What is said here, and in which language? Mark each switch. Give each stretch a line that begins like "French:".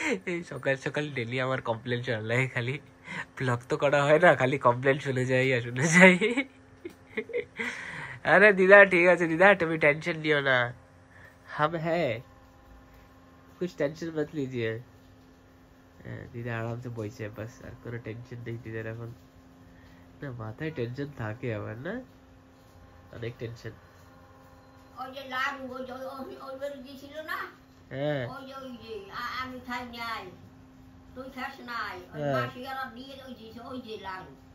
Bangla: এই সকাল সকাল ডেলি আমার কমপ্লেন চলে, খালি ব্লগ তো করা হয় না, খালি কমপ্লেন শুনে যাই আর শুনে যাই।
Hindi: अरे दीदा ठीक है दीदा, तुम टेंशन लियो ना, हम है, कुछ टेंशन मत लीजिए। दीदा आराम से
Bangla: বসে बस, আর কোনো টেনশন নেই দিদার এখন। না মাথায় টেনশন থাকে আবার না, অনেক টেনশন। ওই যে লাড়ু ওই বেরি দিছিল না, হ্যাঁ ওই যে আমি খাই নাই তুই খাস নাই, ওই মাসিয়ারা দিয়ে দিয়েছে ওই যে লাড়ু।